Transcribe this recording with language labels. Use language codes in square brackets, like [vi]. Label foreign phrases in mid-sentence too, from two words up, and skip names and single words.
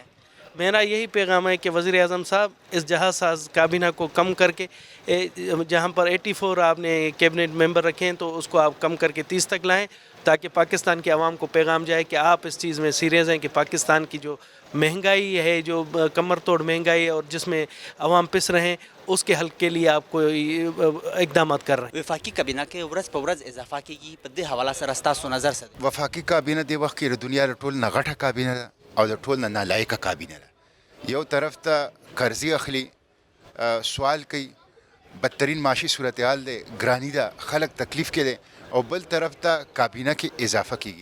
[ur] میرا یہی پیغام ہے کہ وزیر اعظم صاحب اس جہاز ساز کابینہ کو کم کر کے، جہاں پر 84 آپ نے کیبنٹ ممبر رکھے ہیں تو اس کو آپ کم کر کے 30 تک لائیں، تاکہ پاکستان کے عوام کو پیغام جائے کہ آپ اس چیز میں سیریس ہیں کہ پاکستان کی جو مہنگائی ہے، جو کمر توڑ مہنگائی ہے اور جس میں عوام پس رہے ہیں، اس کے حل کے لیے آپ کو اقدامات کر رہے ہیں. [ps] وفاقی کابینہ کے ورځ په ورځ اضافه کیږي، په دې حواله سره ستاسو نظر څه دی؟ وفاقي کابینه د وخت کې د دنیا د ټول نه غټه کابینه ده او د ټول نه نالایقه کابینه ده. یو طرف ته قرضې اخلي، سوال کوي، بدترین معاشي صورتحال دی، ګرانی ده، خلک تکلیف کې دی، او بل طرف ته کابینه کې اضافه کیږي.